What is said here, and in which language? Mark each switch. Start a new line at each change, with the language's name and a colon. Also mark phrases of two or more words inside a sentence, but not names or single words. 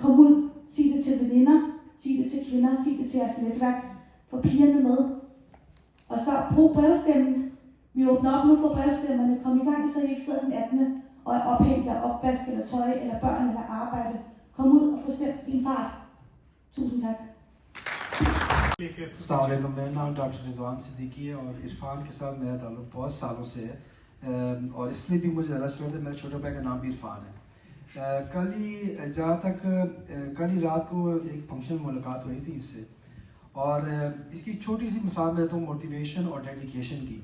Danish: Kom ud, sig det til veninder, sig det til kvinder, sig det til jeres netværk. Få pigerne med. Og så brug brevstemmen. Vi åbner op nu for brevstemmerne. Kom i gang, så I ikke sidder den 18. og er ophængt af opvask eller tøj eller børn eller arbejde. Kom ud og få stemt din far. Tusind tak.
Urdu: السلام علیکم، میرا نام ڈاکٹر رضوان صدیقی ہے اور عرفان کے ساتھ میرا تعلق بہت سالوں سے ہے، اور اس لیے بھی مجھے زیادہ شوق ہے، میرے چھوٹے بھائی کا نام بھی عرفان ہے۔ کل ہی رات کو ایک فنکشن میں ملاقات ہوئی تھی اس سے، اور اس کی چھوٹی سی مثال دیتا ہوں موٹیویشن اور ڈیڈیکیشن کی۔